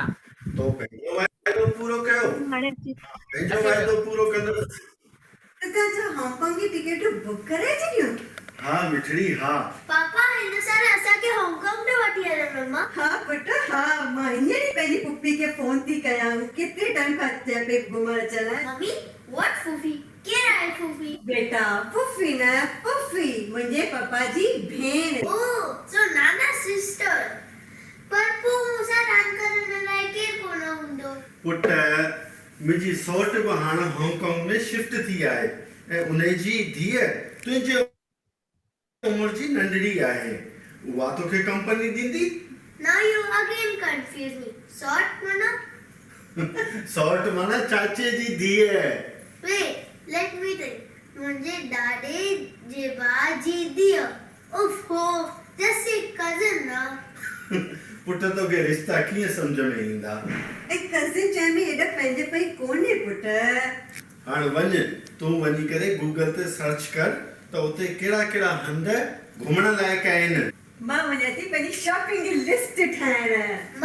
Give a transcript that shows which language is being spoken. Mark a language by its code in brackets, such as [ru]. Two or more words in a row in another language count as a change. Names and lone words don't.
[sd] तो पंहिंजो वाइदो पूरो कयो। पंहिंजो वाइदो पूरो कंदुसि। तव्हां हांगकांग जी टिकट बुक करे छॾियूं? हाँ मिठड़ी हाँ। पापा हिन साल असांखे हांगकांग ॾे वठी हलो मम्मा। हाँ पुट हाँ, मां हींअर ई पंहिंजी पुफी खे फोन थी कयां, केतिरे टाइम खां चए पई घुमण चलां। [en] Mummy what phuphi? [sd] केरु आहे फूफी? बेटा फूफी न पुफी, मुंहिंजे पापा जी भेण। [en] Oh so nana sister. [sd] पर पोइ मूंसां रांदि करण लाइ केरु कोन हूंदो? पुट मुंहिंजी सौट बि हाणे हांगकांग में शिफ्ट थी आहे ऐं उनजी धीअ तुंहिंजे उमिरि जी नंढड़ी आहे, उहा तोखे कंपनी ॾींदी। [en] Now you again confuse me. [sd] Sort माना? सौट माना चाचे जी धीअ। [en] Wait, let me think. [sd] मुंहिंजे ॾाॾे जे भाउ जी धीअ। उफ हो, [en] just a cousin ना। [sd] पुट तोखे रिश्ता कीअं सम्झ में ईंदा? कज़िन चए में एॾा पंहिंजे पई कोन्हे पुट। हाणे वञ तूं वञी करे गूगल ते सर्च कर त उते कहिड़ा कहिड़ा हंध घुमण लाइक़ आहिनि। मां वञा थी पंहिंजी शॉपिंग जी लिस्ट ठाहिण।